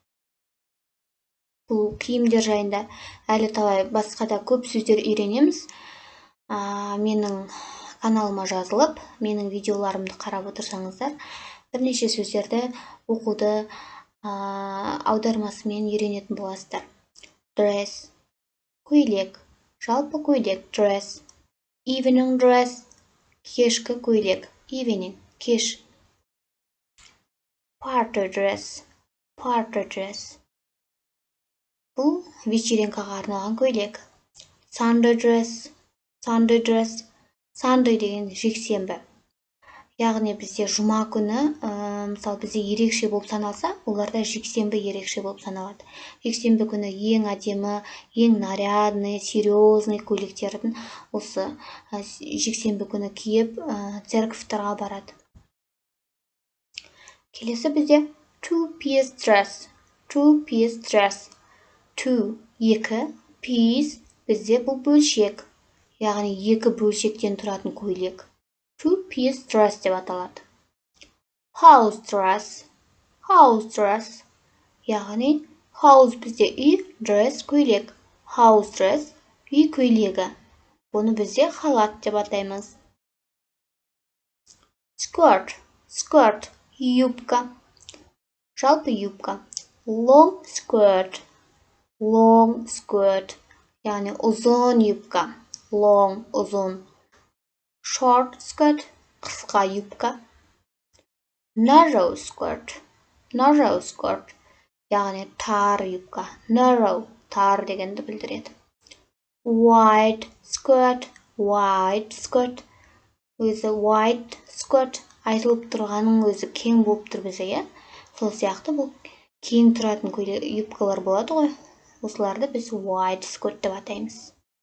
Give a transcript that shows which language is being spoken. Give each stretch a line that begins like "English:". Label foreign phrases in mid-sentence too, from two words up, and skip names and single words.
Kazakh: Бұл киімдер жайында әлі талай басқа да көп сөздер үйренеміз. Менің каналыма жазылып, менің видеоларымды қарап отырсаңыздар, бірнеше сөздерді оқуды аудармасымен үйренетін боласыздар. Dress, көйлек, жалпы көйлек,
English: dress, evening dress,
Kazakh: кешкі көйлек, evening, кеш.
English: Party dress, party dress.
Kazakh: Бұл вечеринкаға арналған көйлек.
English: Sunday dress, Sunday dress.
Kazakh: Sunday деген жексенбі. Яғни бізде жұма күні, мысалы бізде ерекше болып саналса, оларда жексенбі ерекше болып саналады. Жексенбі күні ең әдемі, ең
Russian: нарядный, серьезный
Kazakh: көйлектерін осы жексенбі күні киіп, церковьтарға барады. Келесі бізде
English: two-piece dress. Two-piece dress. Two,
Kazakh: екі, piece бізде бұл бөлшек. Яғни екі бөлшектен тұратын көйлек.
English: Two-piece dress
Kazakh: деп аталады.
English: House dress. House dress.
Kazakh: Яғни house бізде үй, dress көйлек.
English: House dress
Kazakh: үй көйлегі. Бұны бізде халат деп атаймыз.
English: Skirt. Skirt.
Kazakh: Юбка. Жалпы юбка.
English: Long skirt. Long skirt.
Kazakh: Яғни ұзын юбка.
English: Long, ұзын. Short skirt.
Kazakh: Қысқа юбка.
English: Narrow skirt. Narrow skirt.
Kazakh: Яғни тар юбка. Narrow, тар дегенді білдіреді.
English: Wide skirt. Wide skirt. Өзі wide skirt.
Kazakh: Айтылып тұрғаның өзі кең болып тұр бізге. Сол сияқты бұл кең тұратын юбкалар болады ғой. Осыларды біз
English: wide skirt
Kazakh: деп атаймыз.